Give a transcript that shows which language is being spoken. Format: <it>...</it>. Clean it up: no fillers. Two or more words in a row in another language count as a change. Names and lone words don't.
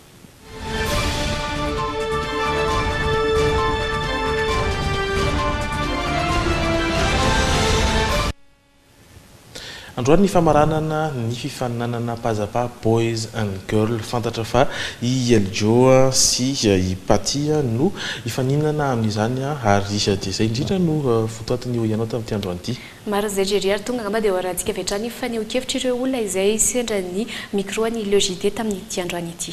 <mg>Androany ny famaranana ny fifaninanana pazapa</mg> <en>boys and girl</en> <mg>fantatra fa i Eljo sy i Paty no ifaninana amin'izany ary dia izay indrindra no fotoatin'ny Oyanao tamin'ity androany ity. Maro izay jery tonga ngamba dia horantsika avy hatrany faneho-kevitra ireo olona izay sendra ny micro ny logité tamin'ity androany ity.</mg>